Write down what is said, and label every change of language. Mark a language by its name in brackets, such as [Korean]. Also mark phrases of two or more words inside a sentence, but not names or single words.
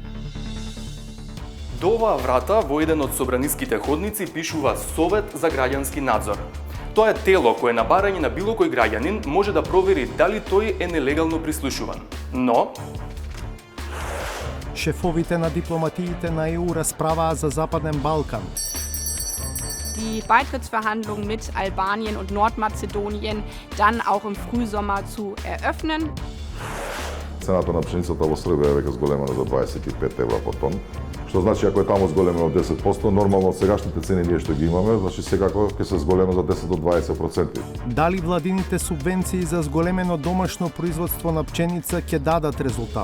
[Macedonian] До оваа врата во еден од собраниските ходници пишува Совет за граѓански надзор. Тоа е тело кое на барање на било кој граѓанин може да провери дали тој е нелегално прислушуван. Но шефовите на дипломатиите на ЕУ расправаа за Западен Балкан. [German] Die Beitrittsverhandlungen mit Albanien und Nordmazedonien dann auch im Frühsommer zu eröffnen. [Macedonian] Цената на пшеницата во Србија е веќе зголемена за 25 евра по тон, што значи ако е таму зголемено 10%, нормално од сегашните цени ние што ги имаме, значи секако ќе се зголема за 10 до 20%. Дали владините субвенции за зголемено домашно производство на пченица ќе дадат резултат?